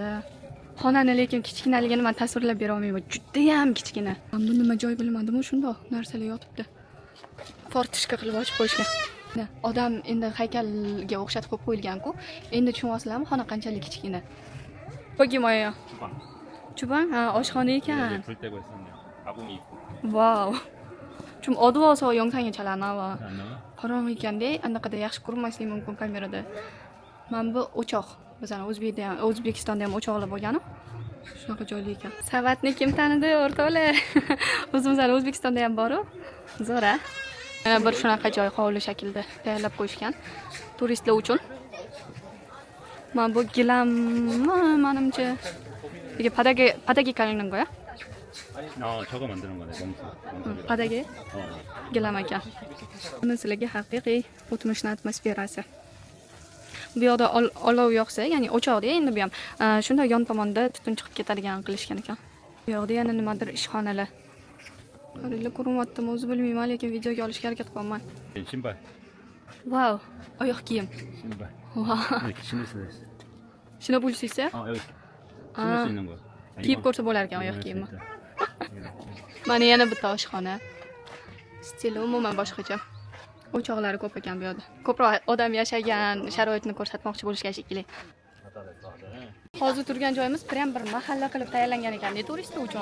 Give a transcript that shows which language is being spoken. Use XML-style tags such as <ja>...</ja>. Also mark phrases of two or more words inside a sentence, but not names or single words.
<uz>Xonani lekin kichkinaligini men tasvirlab bera olmayman. Juda ham kichkina. Men bu nima joy bilmadim-ku, shundoq narsalar yotibdi. Fortishka qilib ochib qo'yishgan. Odam endi haykalga o'xshatib qo'yib qo'yilgan-ku. Endi tushunyapsizlarmi, xona qanchalik kichkina. Pogimoya. Chuban, ha, oshxona ekan.</uz> <ko>불 때고 했었네요. 가봉이 있고.</ko> <uz>Vau.</uz> <ko>좀 어두워서 영상이 잘 안 나와. 안 나와?</ko> <uz>qorong'i ekanda anaqada yaxshi ko'rinmasligi mumkin kamerada. Mana bu o'choq. Bizani O'zbekistonda ham o'choqlar bo'lgan-ku. Shunaqa joyli ekan. Savatni kim tanidi, o'rtoqlar? O'zimizlar O'zbekistonda ham bor-ku. Zo'r-a? Mana bir shunaqa joy hovli shaklida tayyorlab qo'yishgan turistlar uchun. Mana bu gilam, menimcha</uz> <ko>이게 바닥에 깔리는 거야? 저거 만드는 거네. 멍석.</ko> <uz>바닥에 gilam ekan. Buni sizlarga haqiqiy o'tmishning atmosferasi. Bu yoqda olov yoqsa, ya'ni o'choqda endi bu ham shunda yon tomonda tutun chiqib ketadigan qilishgan ekan. Bu yoqda yana nimadir ishxonalar. Qaranglar, ko'rinyaptimi o'zi bilmayman, lekin videoga olishga harakat qilaman.</uz> <ko>신발.</ko> <uz>Vau, oyoq kiyim.</uz> <ko>신발. Vau. 이렇게 신을 수 있어.</ko> <uz>Shuna bo'lsa,</uz> <ko>여기 신을 수 있는 거.</ko> <uz>kiyib ko'rsa bo'lar ekan oyoq kiyimni. Mana yana bitta oshxona. Stili umuman boshqacha. O'choqlari ko'p ekan bu yerda. Ko'proq odam yashagan sharoitni ko'rsatmoqchi bo'lishgan shekilli. Hozir turgan joyimiz prям bir mahalla qilib tayyorlangan ekan turistlar uchun.</uz>